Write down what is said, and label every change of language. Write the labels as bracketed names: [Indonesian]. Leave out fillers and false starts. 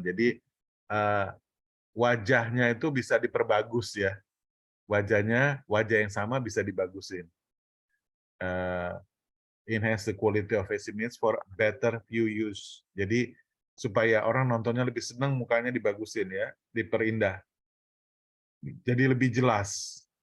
[Indonesian] Jadi wajahnya itu bisa diperbagus ya. Wajah yang sama bisa dibagusin. [English] Enhance the quality of face image for better view use. [Indonesian] Jadi supaya orang nontonnya lebih senang, mukanya dibagusin ya, diperindah. Jadi lebih jelas.